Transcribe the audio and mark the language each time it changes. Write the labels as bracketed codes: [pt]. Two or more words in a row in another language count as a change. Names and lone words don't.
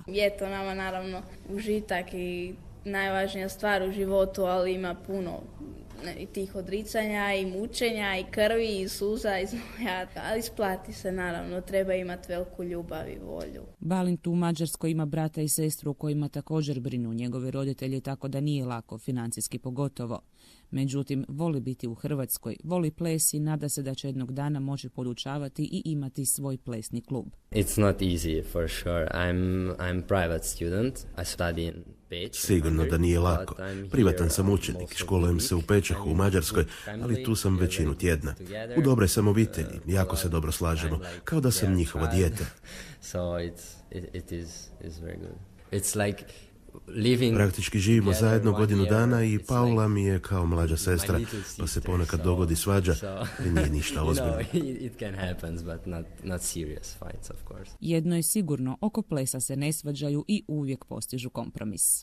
[hr] Je to nama naravno užitak i najvažnija stvar u životu, ali ima puno i tih odricanja i mučenja i krvi i suza i znoja, ali isplati se naravno, treba imati veliku ljubav i volju. Balint u Mađarskoj ima brata i sestru kojima također brinu njegovi roditelji, tako da nije lako, financijski pogotovo. Međutim, voli biti u Hrvatskoj, voli ples i nada se da će jednog dana moći podučavati i imati svoj plesni klub. [en] It's not easy for sure. I'm private student. I study in Peć. [hr] Sigurno da nije lako. Privatan sam učenik, školujem se u Pečuhu u Mađarskoj, ali tu sam većinu tjedna. U dobroj sam obitelji, jako se dobro slažemo, kao da sam njihovo dijete. [en] So it is very good. It's like [hr] Praktički živimo zajedno godinu dana i Paula mi je kao mlađa sestra, pa se ponekad dogodi svađa, ali nije ništa ozbiljno. Jedno je sigurno, oko plesa se ne svađaju i uvijek postižu kompromis.